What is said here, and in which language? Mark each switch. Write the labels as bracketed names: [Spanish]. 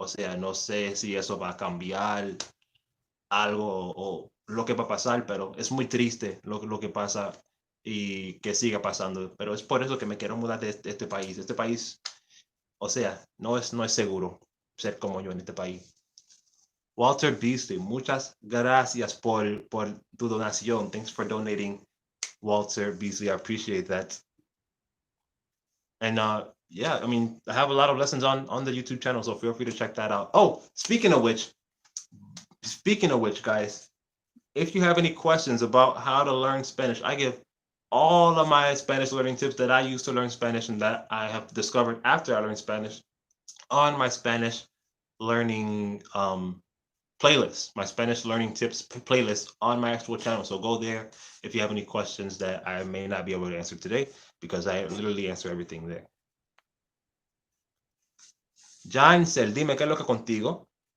[Spanish] O sea, no sé si eso va a cambiar algo o lo que va a pasar, pero es muy triste lo que pasa y que siga pasando. Pero es por eso que me quiero mudar de este país. Este país, o sea, no es seguro ser como yo en este país. Walter Beasley, muchas gracias por tu donación. [English] Thanks for donating, Walter Beasley. I appreciate that. And yeah, I mean, I have a lot of lessons on the YouTube channel, so feel free to check that out. Oh, speaking of which, guys, if you have any questions about how to learn Spanish, I give all of my Spanish learning tips that I use to learn Spanish and that I have discovered after I learned Spanish on my Spanish learning playlist, my Spanish learning tips playlist on my actual channel. So go there if you have any questions that I may not be able to answer today, because I literally answer everything there. [Spanish] Jansel, dime qué es lo que contigo.